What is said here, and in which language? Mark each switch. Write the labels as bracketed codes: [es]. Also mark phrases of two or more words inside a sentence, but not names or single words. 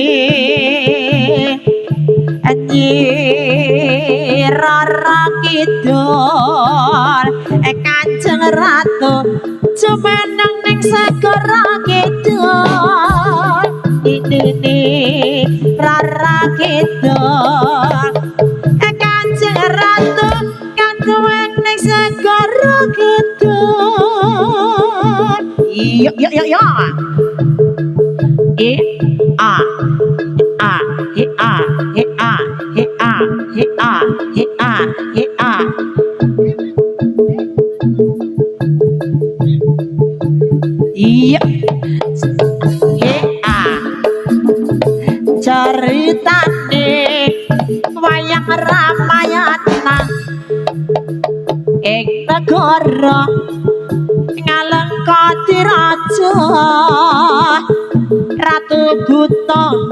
[jv] Rara Kidul Kanjeng Ratu jumeneng ning segara kidul ini Rara Kidul Kanjeng Ratu kan jumeneng ning segara kidul iya a he a he a he a he a he a he a iya he a ceritane wayang Ramayana ing negara Ngalengkati raja Ratu Buta